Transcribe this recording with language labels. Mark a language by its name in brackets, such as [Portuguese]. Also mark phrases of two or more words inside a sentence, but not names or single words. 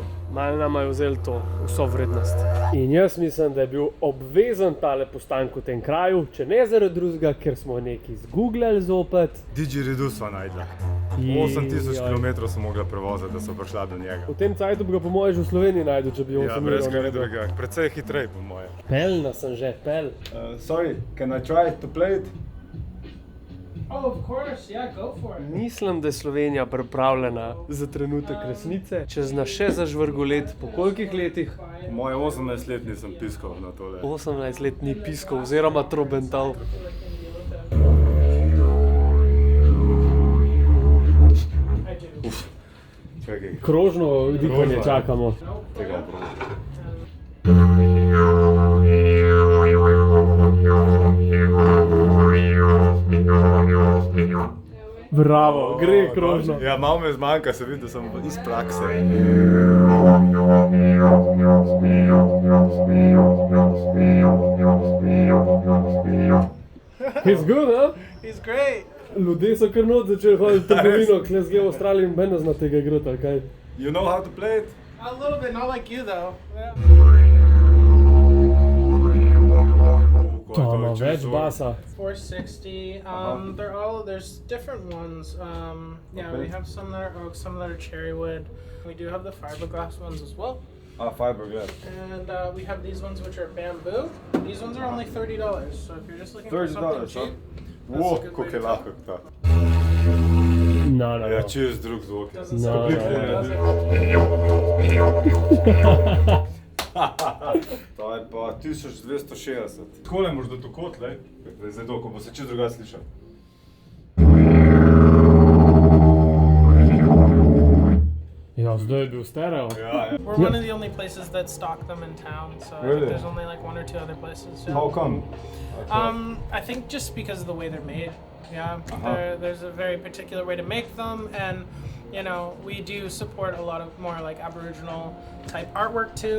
[Slovenian] Malo nama je vzeli to vso vrednost. In jaz mislim, da je bil obvezen tale postanek v tem kraju, če ne zaradi drugega, ker smo nekaj zgooglali zopet. Didgeridoo sva najdla. 8000 km so mogla prevoziti, da so prišla do njega. V tem cajtu bi ga po moje že v Sloveniji najdu, če bi 8 Ja, brez kaj drugega. Precej hitrej po moje. Pelna sem že, pel. [English] Sorry, can I try to play it? Oh, of course, yeah, go for it. [Slovenian] Mislim, da je Slovenija pripravljena za trenutek resnice. Če zna še zažvrgolet, po kolikih letih? Po moje 18 let nisem piskal na tole. 18 let ni piskal oziroma trobental. Čakaj, Krožno dihanje čakamo. tega prosim. Bravo, gre krožno. Ja, malo me zmanjka, se vidi, da sem iz prakse. [English] He's good, huh? He's great. [Slovenian] Ljudje so kar not začeli hoditi v trgovino, kle zgleda v Avstraliji in ben ne zna tega igrati, ali kaj? [English] You know how to play it? A little bit, not like you though. Yeah. [Slovenian] To ima več basa. [English] 460. There's different ones. Yeah, we have some that are oak, some that are cherry wood. We do have the fiberglass ones as well. Fiberglass. And we have these ones which are bamboo. These ones are only $30. So if you're just looking for something $30, cheap, Wow, that's a good [Slovenian] kako [English] way [Slovenian] je to lahko [English] go. [Slovenian] ta. No. Ja, čez drug zvok. [English] Doesn't [Slovenian] No, [English] sound [Slovenian] no, [English] good, [Slovenian] no. [English] does it? [Slovenian] To je pa 1260. Takole moraš dati v kot, lej. Zdaj to, ko bo se čez druga slišal. Ja, zdaj je bil stereo. Ja. [English] We're one of the only places that stock them in town, so I Really? think there's only like 1 or 2 other places. Yeah. How come? I think just because of the way they're made. Yeah, there's a very particular way to make them, and you know, we do support a lot of more like Aboriginal type artwork too.